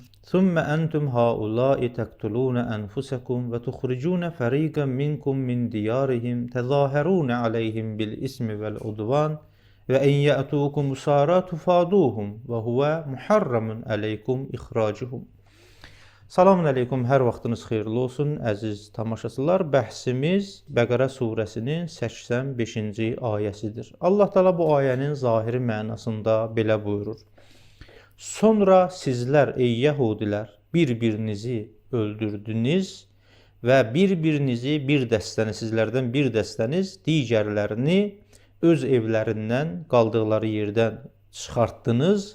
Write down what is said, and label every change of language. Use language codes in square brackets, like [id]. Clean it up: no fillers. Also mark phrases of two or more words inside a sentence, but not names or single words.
[ar] ثم أنتم هؤلاء تقتلون أنفسكم وتخرجون فريقا منكم من ديارهم تظاهرون عليهم بالإثم والعدوان وإن يأتوكم أسارى تفادوهم وهو محرم عليكم إخراجهم. [az] Selamun aleyküm, hər vaxtınız xeyirli olsun, əziz tamaşaçılar. Bəhsimiz Bəqərə surəsinin 85-ci ayəsidir. Allah Teala bu ayənin zahiri mənasında belə buyurur. Sonra sizlər, ey Yəhudilər, bir-birinizi öldürdünüz və bir-birinizi, bir dəstəni, sizlərdən bir dəstəniz digərlərini öz evlərindən, qaldıqları yerdən çıxartdınız.